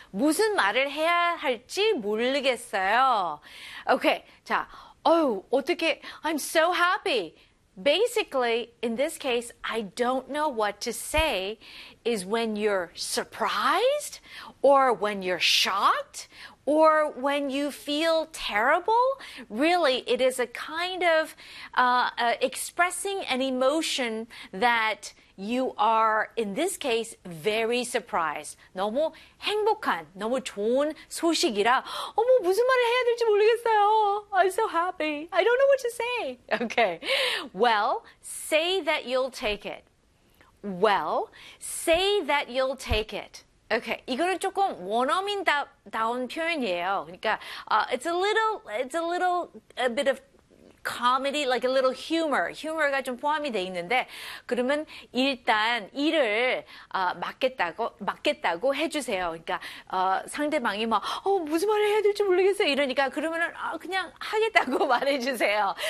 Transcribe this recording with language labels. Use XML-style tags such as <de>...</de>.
<ko>무슨 말을 해야 할지 모르겠어요.</ko> <en>Okay.</en> <ko>자, 어우, 어떻게,</ko> <en>I'm so happy. Basically, in this case, I don't know what to say is when you're surprised or when you're shocked or when you feel terrible. Really, it is a kind of expressing an emotion that you are, in this case, very surprised.</en> <ko>너무 행복한, 너무 좋은 소식이라, 어머, 무슨 말을 해야 될지 모르겠어요.</ko> <en>I'm so happy. I don't know what to say. Okay. Well, say that you'll take it. Well, say that you'll take it. Okay,</en> <ko>이거는 조금 원어민다운 표현이에요.</ko> <en>그러니까, it's a bit of comedy, like a little humor.</en> <ko>humor가 좀 포함이 돼 있는데, 그러면 일단 일을 맡겠다고 해주세요. 그러니까 상대방이 막, 무슨 말을 해야 될지 모르겠어요. 이러니까 그러면은 그냥 하겠다고 말해주세요.</ko>